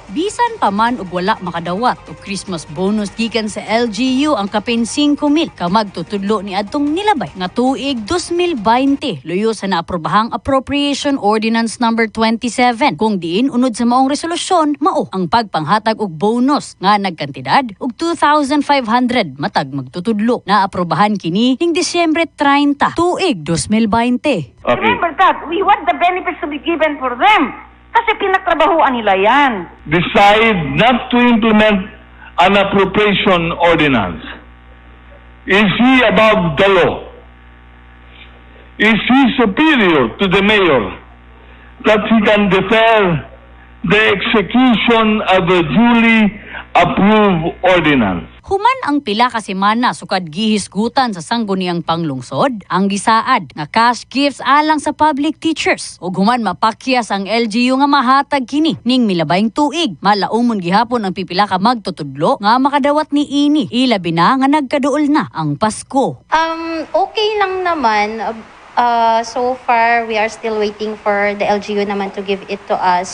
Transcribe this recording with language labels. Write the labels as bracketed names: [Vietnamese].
[Cebuano] Bisan pa man og wala makadawat og Christmas bonus gikan sa LGU ang kapin 5,000 ka magtutudlo ni adtong nilabay nga tuig 2020 luyo sa naaprobahang Appropriation Ordinance number 27 kung diin unod sa maong resolusyon mao ang pagpanghatag og bonus nga nagkantidad og 2,500 matag magtutudlo. Naaprobahan kini ning Disyembre 30 tuig 2020. [English] Remember that, we want the benefits to be given for them. [Filipino] Kasi pinagtrabahuan nila yan. [English] Decide not to implement an appropriation ordinance. Is he above the law? Is he superior to the mayor that he can defer the execution of a duly approved ordinance? [Cebuano] Human ang pila ka semana sukad gihisgutan sa sangguniang panglungsod ang gisaad nga cash gifts alang sa public teachers ug human mapakyas ang LGU nga mahatag kini ning milabayng tuig malaumon gihapon ang pipila ka magtutudlo nga makadawat ni ini ilabi na nga nagkaduol na ang Pasko. [Filipino] Okay lang naman. [English] So far, we are still waiting for the LGU naman to give it to us.